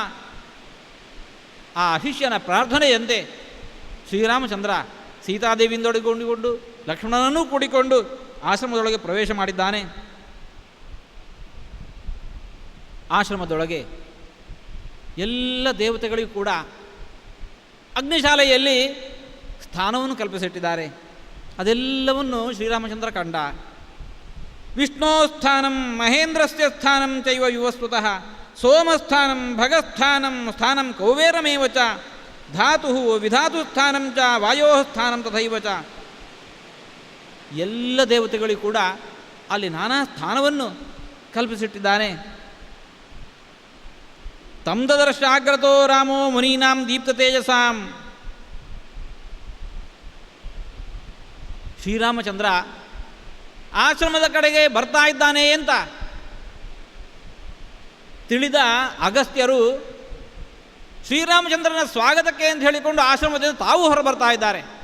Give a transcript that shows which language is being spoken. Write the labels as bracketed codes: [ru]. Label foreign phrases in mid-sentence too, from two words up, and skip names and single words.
[kn] ಆ ಶಿಷ್ಯನ ಪ್ರಾರ್ಥನೆಯಂತೆ ಶ್ರೀರಾಮಚಂದ್ರ ಸೀತಾದೇವಿಯಿಂದೊಡಗೊಂಡುಕೊಂಡು ಲಕ್ಷ್ಮಣನನ್ನೂ ಕೂಡಿಕೊಂಡು ಆಶ್ರಮದೊಳಗೆ ಪ್ರವೇಶ ಮಾಡಿದ್ದಾನೆ. ಆಶ್ರಮದೊಳಗೆ ಎಲ್ಲ ದೇವತೆಗಳಿಗೂ ಕೂಡ ಅಗ್ನಿಶಾಲೆಯಲ್ಲಿ ಸ್ಥಾನವನ್ನು ಕಲ್ಪಿಸಿಟ್ಟಿದ್ದಾರೆ. ಅದೆಲ್ಲವನ್ನು ಶ್ರೀರಾಮಚಂದ್ರ ಕಂಡ. [sa] ವಿಷ್ಣೋ ಸ್ಥಾನಂ ಮಹೇಂದ್ರಸ್ಯ ಸ್ಥಾನಂ ಚೈವ ಯುವಸ್ವತಃ ಸೋಮಸ್ಥಾನಂ ಭಗಸ್ಥಾನಂ ಸ್ಥಾನಂ ಕೌಬೇರಮೇವ ಚ ಧಾತು ವಿಧಾತು ಸ್ಥಾನಂ ಚ ವಾಯೋ ಸ್ಥಾನಂ ತಥೈವ ಚ. [kn] ಎಲ್ಲ ದೇವತೆಗಳಿಗೂ ಕೂಡ ಅಲ್ಲಿ ನಾನಾ ಸ್ಥಾನವನ್ನು ಕಲ್ಪಿಸಿಟ್ಟಿದ್ದಾನೆ. [sa] ತಂ ದದರ್ಶಾಗ್ರತೋ ರಾಮೋ ಮುನೀನಾಂ ದೀಪ್ತ ತೇಜಸಾಂ. [kn] ಶ್ರೀರಾಮಚಂದ್ರ ಆಶ್ರಮದ ಕಡೆಗೆ ಬರ್ತಾ ಇದ್ದಾನೆ ಅಂತ ತಿಳಿದ ಅಗಸ್ತ್ಯರು ಶ್ರೀರಾಮಚಂದ್ರನ ಸ್ವಾಗತಕ್ಕೆ ಅಂತ ಹೇಳಿಕೊಂಡು ಆಶ್ರಮದಿಂದ ತಾವು ಹೊರಬರ್ತಾ ಇದ್ದಾರೆ.